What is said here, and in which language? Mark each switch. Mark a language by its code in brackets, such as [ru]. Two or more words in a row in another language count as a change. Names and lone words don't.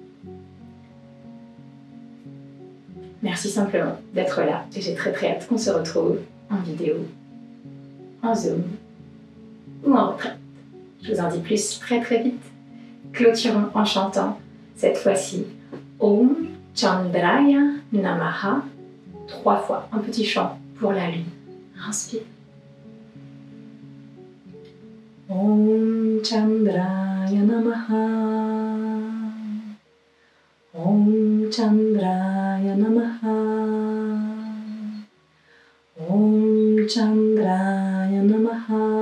[fr] Merci simplement d'être là et j'ai très hâte qu'on se retrouve en vidéo, en Zoom ou en retraite. Je vous en dis plus très vite. Clôturons en chantant cette fois-ci [sa] Om Chandraya Namaha [fr] 3 fois, un petit chant pour la lune. Inspire. [sa] Om Chandraya Namaha. Om Chandraya Namaha. Om Chandraya Namaha.